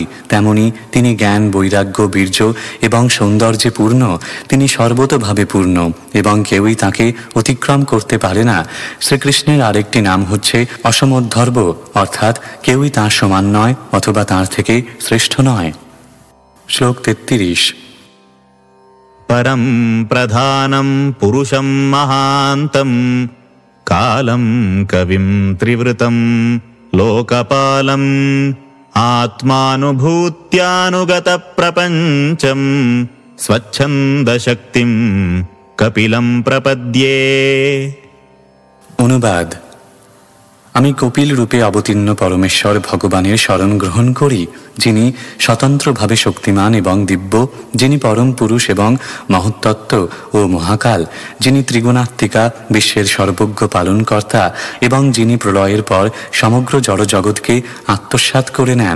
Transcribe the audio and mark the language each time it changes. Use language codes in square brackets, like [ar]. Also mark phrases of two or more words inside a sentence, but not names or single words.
[bn] তেমনি তিনি জ্ঞান, বৈরাগ্য, বীর্য এবং সৌন্দর্যে পূর্ণ। তিনি সর্বতোভাবে পূর্ণ এবং কেউই তাকে অতিক্রম করতে পারে না। শ্রীকৃষ্ণের আরেকটি নাম হচ্ছে অসমোদ্ধর্ব, অর্থাৎ কেউই তাঁর সমান নয় অথবা তাঁর থেকে শ্রেষ্ঠ নয়। শ্লোক 33। [sa] परं प्रधानं पुरुषं महान्तं कालं कविं त्रिवृतं लोकपालम् आत्मानुभूत्यानुगत प्रपञ्चम् स्वच्छन्दशक्तिं कपिलं प्रपद्ये। [bn] অনুবাদ: আমি কপিল রূপে অবতীর্ণ পরমেশ্বর ভগবানের শরণ গ্রহণ করি, যিনি স্বতন্ত্রভাবে শক্তিমান এবং দিব্য, যিনি পরম পুরুষ এবং মহত্তত্ত্ব ও মহাকাল, যিনি ত্রিগুণাত্মিকা, বিশ্বের সর্বজ্ঞ পালনকর্তা এবং যিনি প্রলয়ের পর সমগ্র জড়জগৎকে আত্মসাৎ করে নেন।